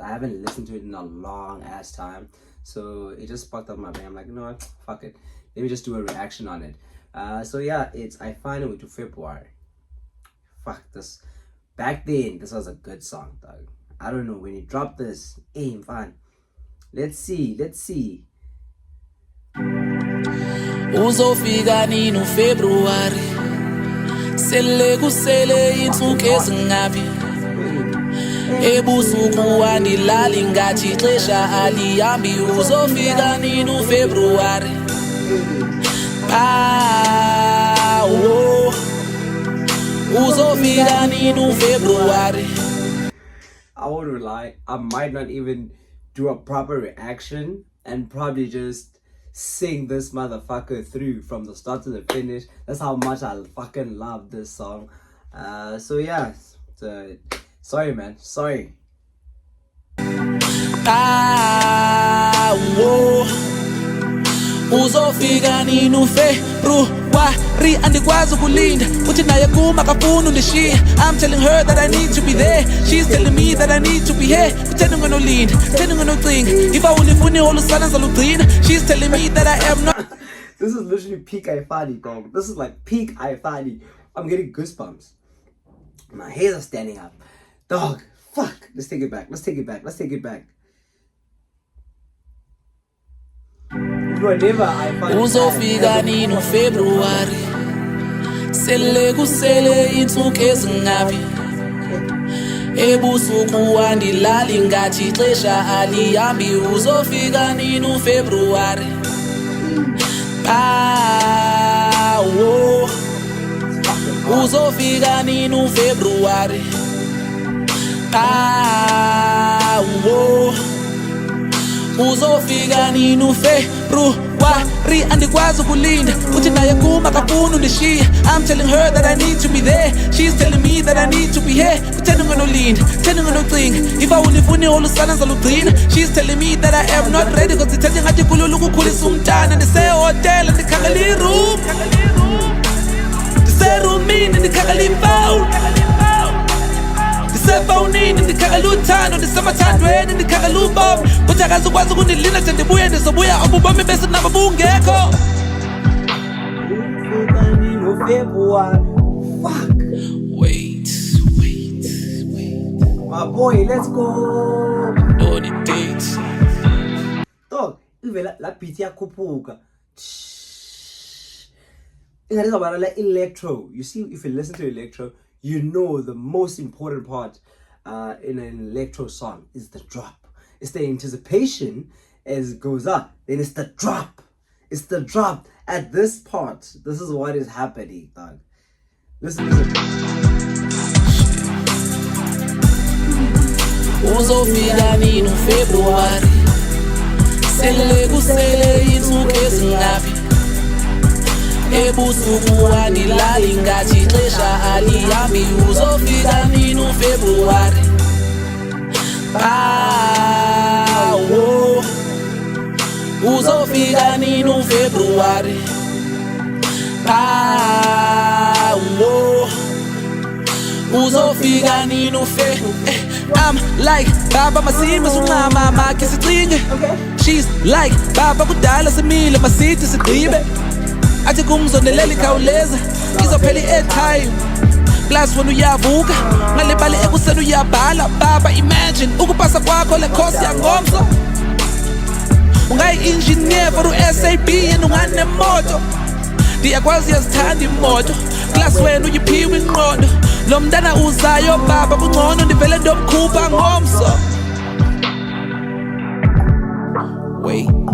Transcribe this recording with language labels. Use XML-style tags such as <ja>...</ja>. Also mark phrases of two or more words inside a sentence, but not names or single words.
<en>I haven't listened to it in a long ass time, so it just sparked up my brain. I'm like, you know what, fuck it, let me just do a reaction on it. So yeah, I finally went to February. Fuck this. Back then, this was a good song, dog. I don't know when he dropped this. Hey, fine. Let's see.</en> <xh>Uzofika nini uFebruary sele kusele insuku ezingapi ebusuku andilali ngathi ixesha alihambi uzofika nini uFebruary uzofika nini uFebruary.</xh> <en>I won't lie, I might not even do a proper reaction and probably just sing this motherfucker through from the start to the finish. That's how much I fucking love this song. So yeah, sorry man, sorry.</en> <xh>Uzofika nini uFebruary andikwazi ukulinda uthi naye kuma kafuna undishiya.</xh> <en>I'm telling her that I need to be there, she's telling me that I need to be here.</en> <xh>Kutheni nginolinda, kutheni nginocinga, ifa ulifuni olusana ngizalugcina.</xh> <en>She's telling me that I am not. This is literally peak Ifani, dog. This is like peak Ifani. I'm getting goosebumps. My hairs are standing up. Dog, fuck. Let's take it back.</en> <xh>Uzofika nini uFebruary sele kusele insuku ezingapi ebusuku andilali ngathi ixesha alihambi uzofika nini uFebruary uzofika nini uFebruary uzofika nini uFebruary andikwazi ukulinda uthi naye kuma kafuna undishiya.</xh> <en>I'm telling her that I need to be there, she's telling me that I need to be here.</en> <xh>Kutheni nginolinda, kutheni nginocinga, ifa ulifuni olusana ngizalugcina.</xh> <en>She's telling me that I am not ready cause</en> <xh>ithethe ngathi kulula ukukhulisa umntana. Ndisehotel ndikhangela iroom, ndiserumini ndikhangela ifowuni, ndisefowunini ndikhangela uthando, ndisemathandweni ndikhangela ubomi. Kuthi akazukwazi ukundilinda nje ndibuye ndizobuya obubomi bese nabo bungekho.</xh> <en>Fuck. Wait. My boy, let's go. No the dates. Dog, even</en> <xh>la beat yakhuphuka.</xh> <en>It is about like electro. You see, if you listen to electro, you know the most important part in an electro song is the drop. It's the anticipation as it goes up. Then it's the drop. It's the drop at this part. This is what is happening, dog. Listen.</en> <xh>Uzofika nini uFebruary sele kusele insuku ezingapi ebusuku andilali ngathi ixesha alihambi uzofika nini uFebruary uzofika nini uFebruary uzofika nini</xh> <en>I'm like</en> <xh>baba masima sungama makhe sicinge. She's like baba kudala simile masithi sigqibe. Athi kumzondelela ikhawuleza izophela i-airtime. Plus wena uyavuka ngale bali ekuseni uyabhala. Baba imagine ukupasa kwakho le course yangomso. Ungayi-engineer for u-SAB and unganemoto. Ndiyakwazi uyazithanda imoto. Plus wena uyiphiwe ingqondo. Lo mntana uzayo baba kungcono ndivele ndomkhupha ngomso.</xh> <en>Wait.</en>